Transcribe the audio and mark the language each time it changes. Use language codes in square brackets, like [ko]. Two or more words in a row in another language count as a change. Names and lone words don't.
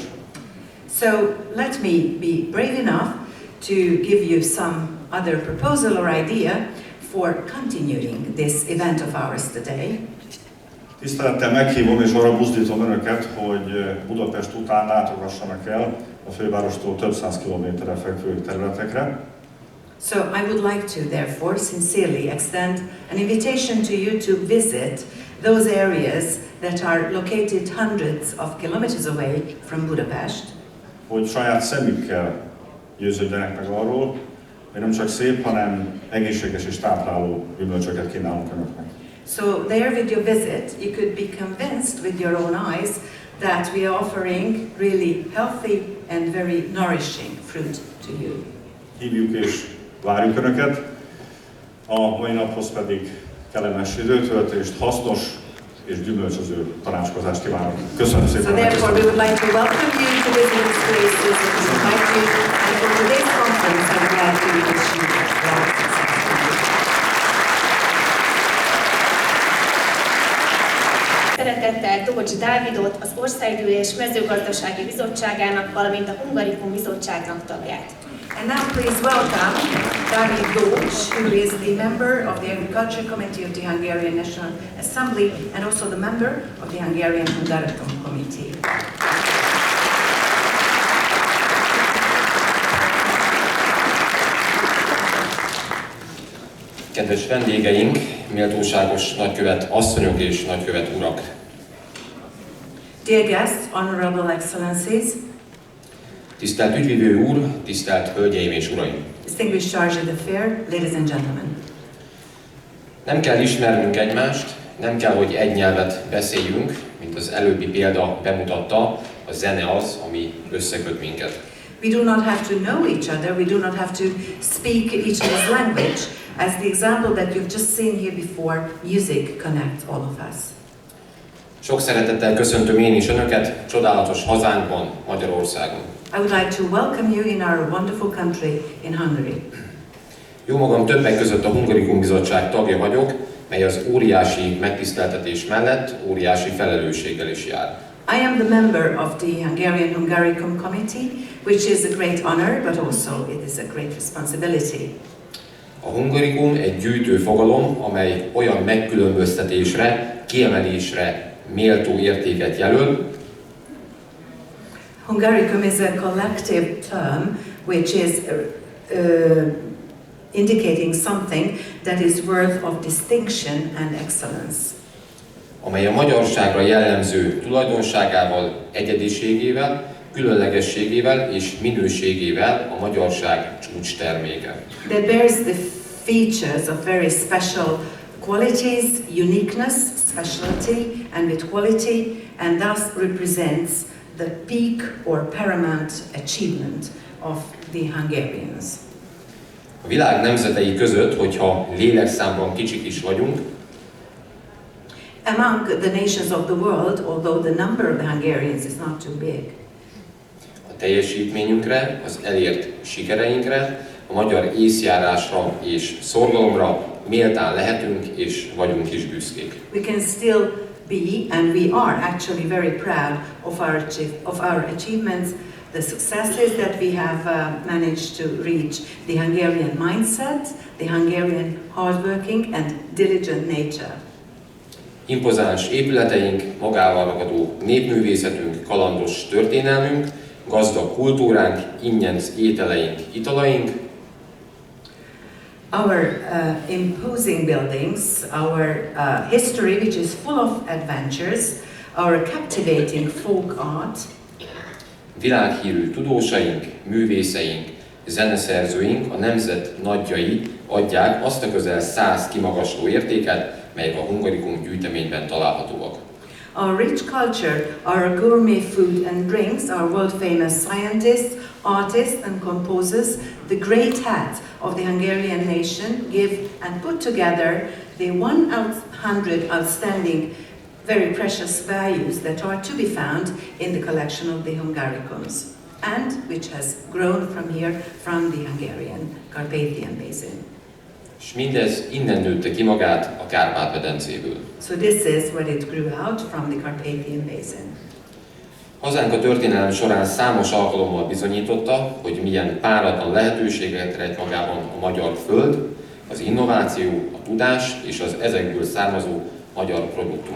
[en] So let me be brave enough to give you some other proposal or idea for continuing this event of ours today. [hu] Tisztelettel meghívom és arra buzdítom önöket, hogy Budapest után látogassanak el a fővárostól több száz kilométerre fekvő területekre. [en] So I would like to therefore sincerely extend an invitation to you to visit those areas that are located hundreds of kilometers away from Budapest. [hu] Hogy saját szemükkel győződjenek meg arról, hogy nem csak szép, hanem egészséges és tápláló gyümölcsöket kínálunk önöknek. [en] So there with your visit, you could be convinced with your own eyes that we are offering really healthy and very nourishing fruit to you. [hu] Hívjuk és várjuk önöket, a mai naphoz pedig kellemes időtöltést, hasznos és gyümölcsöző tanácskozást kívánok. Köszönöm szépen! [en] So therefore we would like to welcome you to visit this place, and invite you, and for today's conference I'm glad to wish you well. [hu] Szeretettel Tócs Dávidot, az Országgyűlés Mezőgazdasági Bizottságának, valamint a Hungarikum Bizottságnak tagját. [en] And now please welcome David Dócs, who is the member of the Agriculture Committee of the Hungarian National Assembly and also the member of the Hungarian Hungarian Committee. [hu] Kedves vendégeink, méltóságos nagykövet asszonyok és nagykövet urak! [en] Dear guests, honorable excellencies, [hu] Tisztelt ügyvivő úr, tisztelt hölgyeim és uraim! [en] distinguished charge of the fair, ladies and gentlemen. [hu] Nem kell ismernünk egymást, nem kell, hogy egy nyelvet beszéljünk, mint az előbbi példa bemutatta, a zene az, ami összeköt minket. [en] We do not have to know each other, we do not have to speak each other's language, as the example that you've just seen here before, music connects all of us. [hu] Sok szeretettel köszöntöm én is önöket csodálatos hazánkban, Magyarországon. [en] I would like to welcome you in our wonderful country, in Hungary. [hu] Jó magam többek között a Hungarikum Bizottság tagja vagyok, mely az óriási megtiszteltetés mellett óriási felelősséggel is jár. [en] I am the member of the Hungarian Hungarian Committee, which is a great honor, but also it is a great responsibility. [hu] A hungarikum egy gyűjtő fogalom, amely olyan megkülönböztetésre, kiemelésre méltó értéket jelöl. [en] Hungaricum is a collective term which is indicating something that is worth of distinction and excellence. [hu] Amely a magyarságra jellemző tulajdonságával, egyediségével, különlegességével és minőségével a magyarság csúcsterméke. [en] That bears the features of very special qualities, uniqueness, specialty, and with quality, and thus represents the peak or paramount achievement of the Hungarians. [hu] A világ nemzetei között, hogyha lélekszámban kicsik is vagyunk, [en] among the nations of the world, although the number of the Hungarians is not too big, [hu] a teljesítményünkre, az elért sikereinkre, a magyar észjárásra és szorgalomra méltán lehetünk és vagyunk is büszkék. [en] we can still be, and we are actually very proud of our achievements, the successes that we have managed to reach, the Hungarian mindset, the Hungarian hardworking and diligent nature. [hu] Impozáns épületeink, magával ragadó népművészetünk, kalandos történelmünk, gazdag kultúránk, ingyenc ételeink, italaink, [en] Our imposing buildings, our history which is full of adventures, our captivating folk art, [hu] világhírű tudósaink, művészeink, zeneszerzőink, a nemzet nagyjai adják azt a közel 100 kimagasló értéket, melyek a Hungarikum gyűjteményben találhatóak. [en] our rich culture, our gourmet food and drinks, our world-famous scientists, artists and composers, the great hat of the Hungarian nation give and put together the 100 outstanding, very precious values that are to be found in the collection of the Hungaricums, and which has grown from here, from the Hungarian Carpathian Basin. [hu] És mindez innen nőtte ki magát a Kárpát-medencéből. [en] So this is where it grew out, from the Carpathian Basin. [hu] Hazánk a történelem során számos alkalommal bizonyította, hogy milyen páratlan lehetőséget rejt magában a magyar föld, az innováció, a tudás és az ezekből származó magyar produktumok.